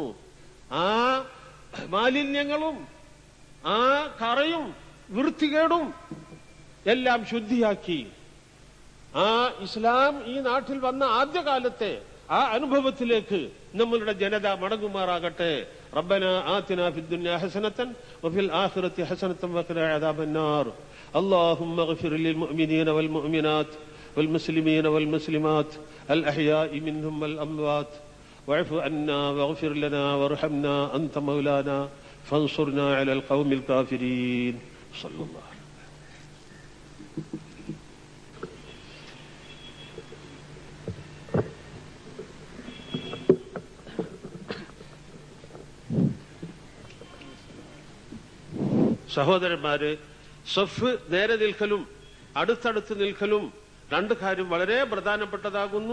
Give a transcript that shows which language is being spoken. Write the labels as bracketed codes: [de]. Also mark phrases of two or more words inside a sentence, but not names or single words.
[ml] ആ മാലിന്യങ്ങളും ആ കറയും വൃത്തികേടും എല്ലാം ശുദ്ധിയാക്കി ആ ഇസ്ലാം ഈ നാട്ടിൽ വന്ന ആദ്യകാലത്തെ ആ അനുഭവത്തിലേക്ക് നമ്മളുടെ ജനത മടങ്ങുമാറാകട്ടെ. [ar] ربنا آتنا في الدنيا حسنة وفي الآخرة حسنة وقنا عذاب النار. اللهم اغفر للمؤمنين والمؤمنات والمسلمين والمسلمات الأحياء منهم والأموات واعف عنا واغفر لنا وارحمنا أنت مولانا فانصرنا على القوم الكافرين. صلى الله عليه وسلم. [ml] സഹോദരന്മാരെ, സഫ് നേരെ നിൽക്കലും അടുത്തടുത്ത് നിൽക്കലും രണ്ട് കാര്യം വളരെ പ്രധാനപ്പെട്ടതാകുന്നു.